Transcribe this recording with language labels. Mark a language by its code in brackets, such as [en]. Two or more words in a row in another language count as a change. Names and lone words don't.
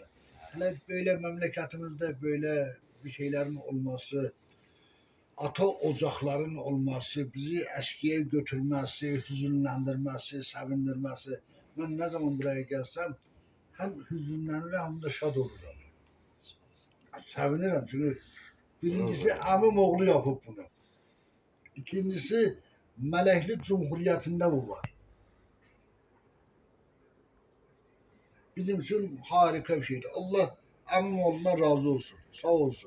[az] Hələ böyle məmləkətimizdə böyle bir şeylərin olması, ata ocaqların olması, bizi əskiyə götürməsi, hüzünləndirməsi, sevindirməsi. Mən nə zaman buraya gəlsəm, həm hüzünlənirəm, həm də şad oluram. Sevinirəm çünkü birincisi əmim oğlu yapıb bunu. İkincisi Mələkli Cumhuriyyətində bu var. [tr] Bizim için harika bir şeydi. [az] Allah əmim oğlundan razı olsun. Sağ olsun.